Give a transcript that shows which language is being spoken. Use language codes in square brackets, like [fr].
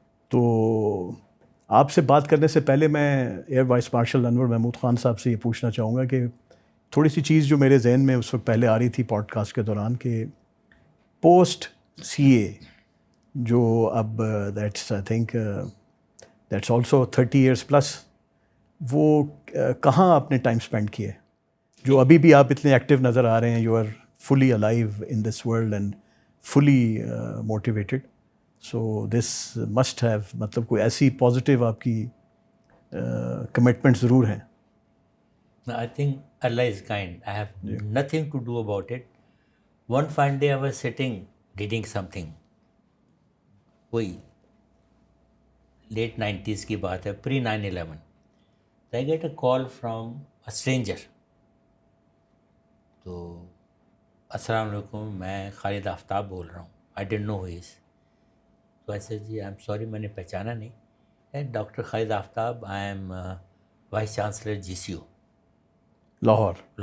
[ur] تو آپ سے بات کرنے سے پہلے میں ایئر وائس مارشل انور محمود خان صاحب سے یہ پوچھنا چاہوں گا کہ تھوڑی سی چیز جو میرے ذہن میں اس وقت پہلے آ رہی تھی پوڈ کاسٹ کے دوران کہ پوسٹ سی اے جو اب [en] that's I think that's also 30 years plus, [ur] وہ کہاں آپ نے ٹائم اسپینڈ کیے جو ابھی بھی آپ اتنے ایکٹیو نظر آ رہے ہیں؟ [en] You are fully alive in this world and fully motivated. So this must have [ur] مطلب کوئی ایسی پازیٹیو آپ کی کمٹمنٹ ضرور ہیں. [en] I think Allah is kind. I have nothing to do about it. One fine day I was sitting reading something. کوئی [ur] late 90s کی بات ہے, پری 9/11. [en] I get a call from a stranger. [ur] تو السلام علیکم, میں خالد آفتاب بول رہا ہوں. [en] I didn't know who he is. [ur] تو ایسے جی [en] I'm sorry, [ur] میں نے پہچانا نہیں. Doctor Khalid Aftab, [en] I'm vice chancellor [ur] GCU Lahore.